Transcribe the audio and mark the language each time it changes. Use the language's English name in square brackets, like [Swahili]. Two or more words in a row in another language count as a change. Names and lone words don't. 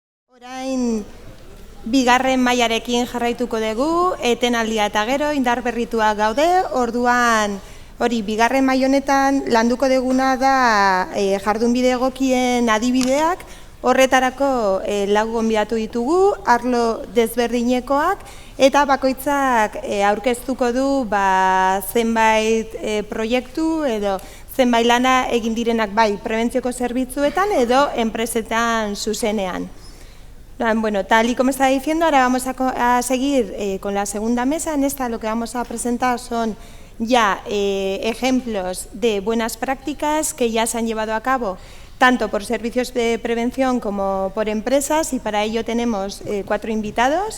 [Basque] Orain bigarren mailarekin jarraituko dugu, etenaldia eta gero indar berritua gaude, orduan hori bigarren maila honetan landuko duguna da jardunbide egokien adibideak, horretarako lau gonbidatu ditugu, arlo desberdinekoak, eta bakoitzak aurkeztuko du zenbait proiektu edo zenbait lana egin direnak bai prebentzioko zerbitzuetan edo enpresetan zuzenean. [Spanish] Bueno, tal y como estaba diciendo, ahora vamos a seguir con la segunda mesa. En esta lo que vamos a presentar son ya ejemplos de buenas prácticas que ya se han llevado a cabo tanto por servicios de prevención como por empresas, y para ello tenemos 4 invitados.